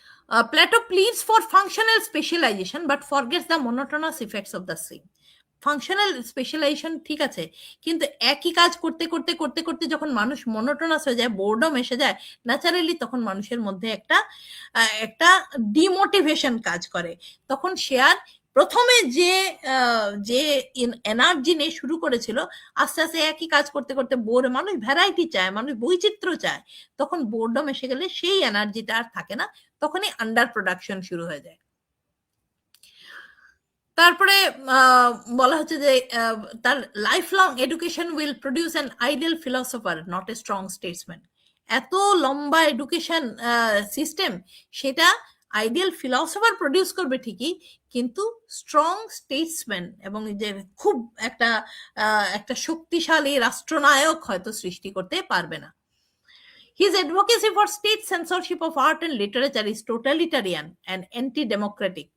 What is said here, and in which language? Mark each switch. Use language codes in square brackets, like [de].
[en] Plato pleads for functional specialization but forgets the monotonous effects of the same. [bn] Functional specialisation ঠিক আছে, কিন্তু একই কাজ করতে করতে করতে করতে যখন মানুষ মনোটোনাস হয়ে যায়, বোর্ডম এসে যায়, ন্যাচারালি তখন মানুষের মধ্যে একটা ডিমোটিভেশন কাজ করে। তখন সে আর প্রথমে যে এনার্জি নিয়ে শুরু করেছিল, আস্তে আস্তে একই কাজ করতে করতে বোর, মানুষ ভ্যারাইটি চায়, মানুষ বৈচিত্র্য চায়, তখন বোর্ডম এসে গেলে সেই এনার্জিটা আর থাকে না, তখনই আন্ডার প্রোডাকশন শুরু হয়ে যায়। তারপরে বলা হচ্ছে যে তার [en] Life long education will produce an ideal philosopher not a strong statesman. [bn] এত লম্বা এডুকেশন সিস্টেম, সেটা আইডিয়াল ফিলসফার প্রডিউস করবে ঠিকই, কিন্তু স্ট্রং স্টেটসম্যান এবং যে খুব একটা শক্তিশালী রাষ্ট্রনায়ক হয়তো সৃষ্টি করতে পারবে না। [en] His advocacy for state censorship of art and literature is totalitarian and anti-democratic.